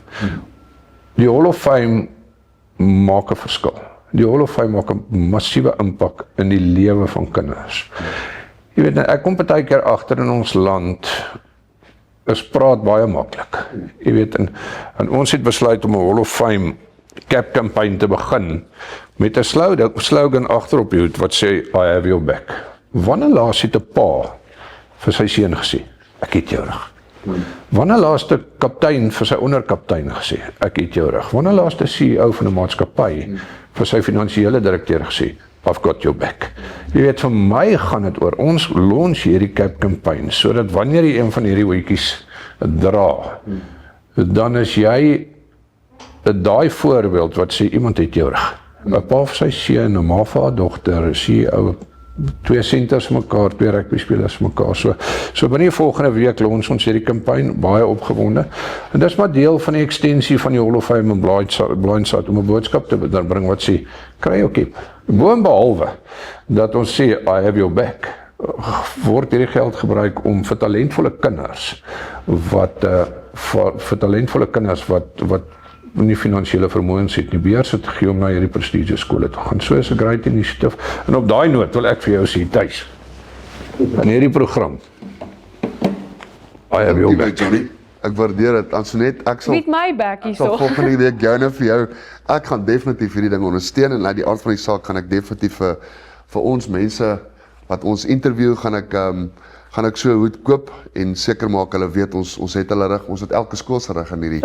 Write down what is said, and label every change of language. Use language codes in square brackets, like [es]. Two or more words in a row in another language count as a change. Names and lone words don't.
[af] Die Hall of Fame maak 'n verskil. Die Hall of Fame maak 'n massiewe impak in die lewe van kinders. Jy weet, ek kom partykeer agter in ons land, is praat baie maklik. Jy weet, en ons het besluit om 'n Hall of Fame [en] cap campaign [af] te begin met 'n slogan agter op die hoed wat sê, [en] I have your back. [af] Wanneer laas het 'n pa vir sy seun gesê, ek het jou rug? Wanneer laas 'n kaptein vir sy onderkaptein gesê, ek het jou rug? Wanneer laas 'n CEO van 'n maatskappy vir sy finansiële direkteur gesê, [en] I've got your back? [af] Jy weet, vir my gaan dit oor, ons launch hierdie [en] cap campaign, [af] sodat wanneer jy een van hierdie hoedjies dra, dan is jy daai voorbeeld wat sê, iemand het jou rug. 'n pa vir sy seun, 'n ma vir haar dogter, 'n CEO, 2 senters mekaar, 2 rugby spelers mekaar. So binne die volgende week launch ons hierdie kampanje, baie opgewonde. En dis maar deel van die ekstensie van die Hall of Fame en Blindside om 'n boodskap te bring wat sê, kry jou kip. Boonbehalwe dat ons sê, [en] I have your back, [af] word hierdie geld gebruik om vir talentvolle kinders wat nie finansiële vermoëns het nie, beheers het gegee om na hierdie prestigious skole te gaan. So is 'n [en] great initiative. [af] En op daai noot wil ek vir jou sê, Thys, in hierdie program, [en] I have your back. [af] Ek waardeer dit. Ansonet, ek sal Wie het my back hierso? Ek sal volgende week joune vir jou. Ek gaan definitief hierdie ding ondersteun en uit die aard van die saak gaan ek definitief vir ons mense wat ons interview gaan ek so 'n hoed koop en seker maak hulle weet ons het hulle rug, ons het elke skool se rug in hierdie